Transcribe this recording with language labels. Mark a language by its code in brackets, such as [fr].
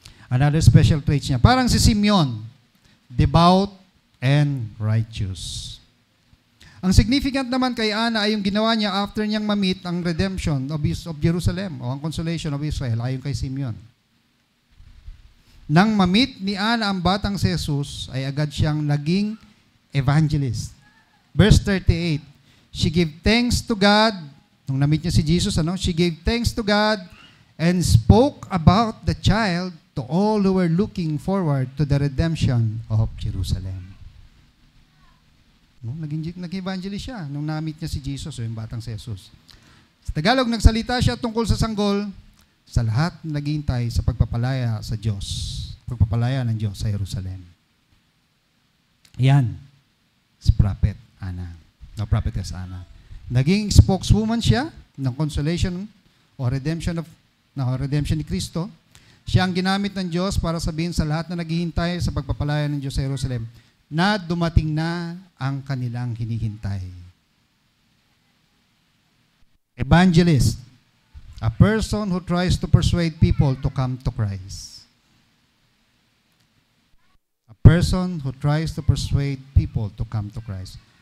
[en] Another special traits [tl] niya, parang si [en] Simeon, devout and righteous. [tl] Ang significant naman kay Ana ay yung ginawa niya after niyang ma-meet ang [en] redemption of Jerusalem [tl] o ang [en] consolation of Israel [tl] ayon kay Simeon. Nang ma-meet ni Ana ang batang si Jesus, ay agad siyang naging evangelist. [en] Verse 38, she gave thanks to God. [tl] Nung na-meet niya si Jesus, [en] she gave thanks to God and spoke about the child to all who were looking forward to the redemption of Jerusalem. [tl] No, nag-evangelist siya nung na-meet niya si Jesus o yung batang si Jesus. Sa Tagalog, nagsalita siya tungkol sa sanggol sa lahat na naghihintay sa pagpapalaya sa Diyos. Pagpapalaya ng Diyos sa Jerusalem. Yan. Si Prophet Ana. No, Prophetess Ana. Naging spokeswoman siya ng consolation o redemption ni Kristo. Siya ang ginamit ng Diyos para sabihin sa lahat na naghihintay sa pagpapalaya ng Diyos sa Jerusalem na dumating na ang kanilang hinihintay. [en] Evangelist, a person who tries to persuade people to come to Christ. A person who tries to persuade people to come to Christ.